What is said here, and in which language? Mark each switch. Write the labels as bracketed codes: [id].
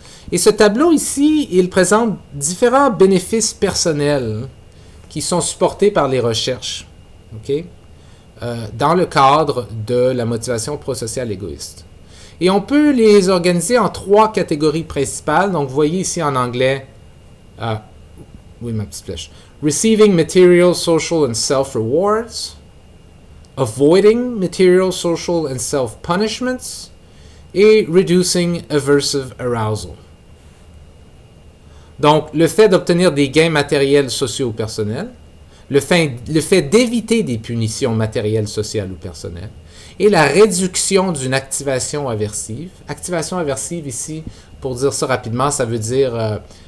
[fr] Et ce tableau ici, il présente différents bénéfices personnels qui sont supportés par les recherches, okay? Dans le cadre de la motivation prosociale égoïste. Et on peut les organiser en 3 catégories principales. Donc, vous voyez ici en anglais, oui, ma petite flèche. [en] Receiving material, social and self-rewards. Avoiding material, social and self-punishments. Et reducing aversive arousal. [fr] Donc, le fait d'obtenir des gains matériels, sociaux ou personnels, le fait d'éviter des punitions matérielles, sociales ou personnelles, et la réduction d'une activation aversive. Activation aversive ici, pour dire ça rapidement, ça veut dire...